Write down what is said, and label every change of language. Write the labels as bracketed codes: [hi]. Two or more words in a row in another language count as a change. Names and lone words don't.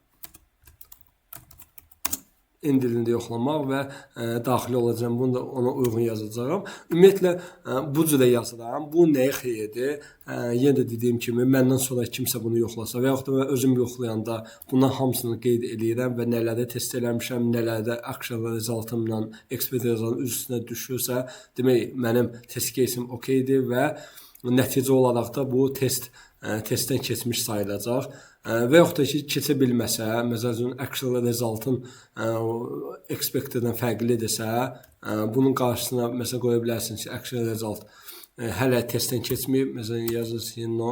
[az] N dilində yoxlamaq və daxil olacağım. Bunu da ona uyğun yazacağım. Ümumiyyətlə, bu cürə yazıram. Bu nəyə xeyirdir? Yenə də dediyim kimi, məndən sonra kimsə bunu yoxlasa və yaxud da mən özüm yoxlayanda bundan hamısını qeyd edirəm və nələrdə test eləmişəm, nələrdə [en] action resultımla expert result [az] üstünə düşürsə, demək, mənim [en] test case'im [az] okeydir və nəticə olaraq da bu testdən keçmiş sayılacaq. Və yaxud da ki, keçə bilməsə, məsələn, [en] actual result'ın [az] expected-dən fərqlidirsə, bunun qarşısına məsələn qoya bilərsiniz ki, [en] actual result [az] hələ testdən keçməyib, məsələn, yazırsınız, no,